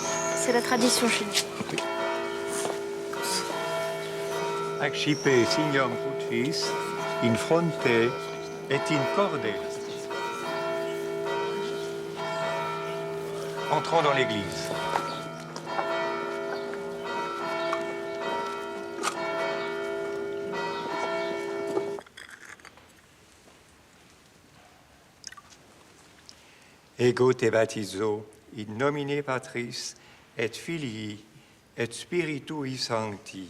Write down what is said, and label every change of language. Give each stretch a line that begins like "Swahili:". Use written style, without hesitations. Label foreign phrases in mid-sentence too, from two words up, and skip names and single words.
French: C'est la tradition chez nous.
Latin: Accipe signum crucis in fronte et in corde.
French: Entrons dans l'église.
Latin: Ego te baptizo in nomine Patris et Filii et Spiritui Sancti.